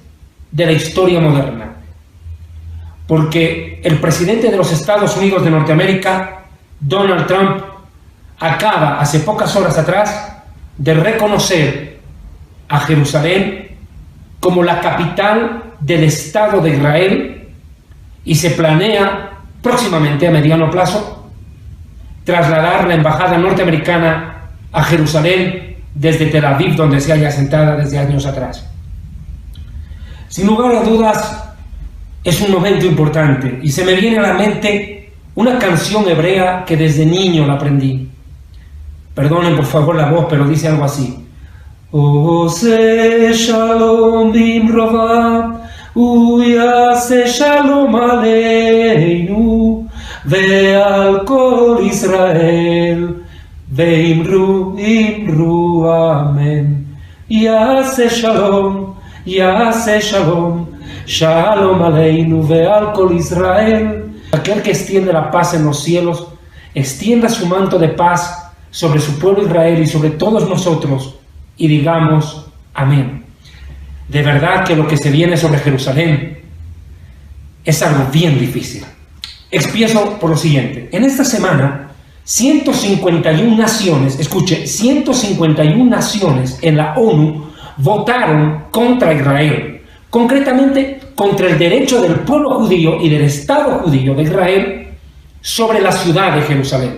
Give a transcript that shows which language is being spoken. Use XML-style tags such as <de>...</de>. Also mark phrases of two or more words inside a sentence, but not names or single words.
<es>de la historia moderna, porque el presidente de los Estados Unidos de Norteamérica, Donald Trump, acaba hace pocas horas atrás de reconocer a Jerusalén como la capital del Estado de Israel y se planea próximamente, a mediano plazo, trasladar la embajada norteamericana a Jerusalén desde Tel Aviv, donde se halla sentada desde años atrás. Sin lugar a dudas, es un momento importante y se me viene a la mente una canción hebrea que desde niño la aprendí. Perdonen por favor la voz, pero dice algo así:</es> <he>עושה שלום במרומיו, ויעשה שלום עלינו, ועל כל ישראל, ואמרו אמן. יעשה שלום, שלום עלינו, ועל כל ישראל.</he> <es>Aquel que extiende la paz en los cielos, extienda su manto de paz sobre su pueblo Israel y sobre todos nosotros, y digamos amén. De verdad que lo que se viene sobre Jerusalén es algo bien difícil. Empiezo por lo siguiente. En esta semana, 151 naciones, escuche, 151 naciones en la ONU votaron contra Israel, concretamente contra el derecho del pueblo judío y del Estado judío de Israel sobre la ciudad de Jerusalén.</es>